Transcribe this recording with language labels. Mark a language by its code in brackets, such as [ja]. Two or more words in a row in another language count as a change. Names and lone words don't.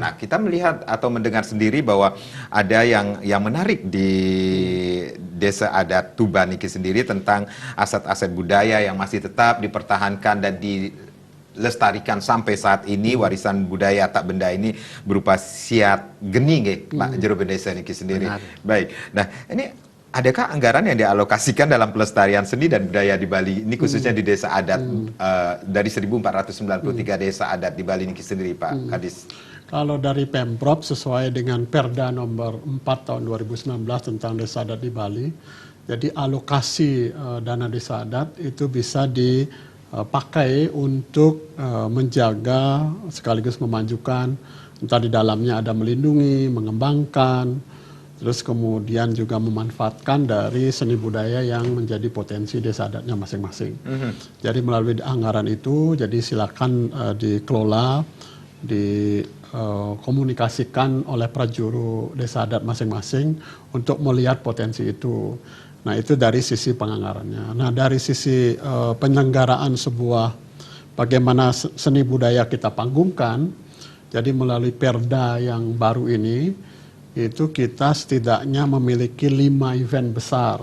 [id] Nah, kita melihat atau mendengar sendiri bahwa ada yang menarik di Desa Adat Tuban Niki sendiri tentang aset-aset budaya yang masih tetap dipertahankan dan dilestarikan sampai saat ini. Warisan budaya tak benda ini berupa siat geni, Pak Jroben Desa Niki sendiri. Baik. Nah, ini adakah anggaran yang dialokasikan dalam pelestarian seni dan budaya di Bali ini, khususnya di desa adat dari 1493 desa adat di Bali Niki sendiri, Pak Kadis? Kalau dari Pemprov sesuai dengan Perda nomor 4 tahun 2019 tentang desa adat di Bali, jadi alokasi dana desa adat itu bisa dipakai untuk menjaga sekaligus memajukan, entah di dalamnya ada melindungi, mengembangkan, terus kemudian juga memanfaatkan dari seni budaya yang menjadi potensi desa adatnya masing-masing. Jadi melalui anggaran itu, jadi silakan dikelola, dikomunikasikan oleh prajuru desa adat masing-masing untuk melihat potensi itu. Nah, itu dari sisi penganggarannya. Nah, dari sisi penyelenggaraan sebuah bagaimana seni budaya kita panggungkan, jadi melalui Perda yang baru ini, itu kita setidaknya memiliki 5 event besar.